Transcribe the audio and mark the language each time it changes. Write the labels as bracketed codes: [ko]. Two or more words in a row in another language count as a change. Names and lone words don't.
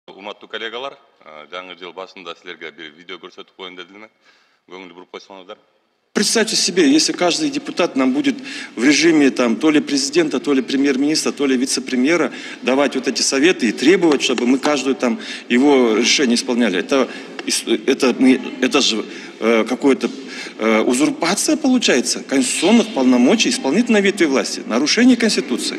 [ky] Урматтуу коллегалар, жаңы жыл башында силерге bir видео көрсөтүп коеюн дедим эле. Көңүл буруп койсоңуздар. [ru] Представьте себе, если каждый депутат нам будет в режиме там, то ли президента, то ли премьер-министра, то ли вице-премьера давать вот эти советы и требовать, чтобы мы каждое там его решение исполняли. Это же какое-то узурпация получается конституционных полномочий исполнительной ветви власти, нарушение Конституции.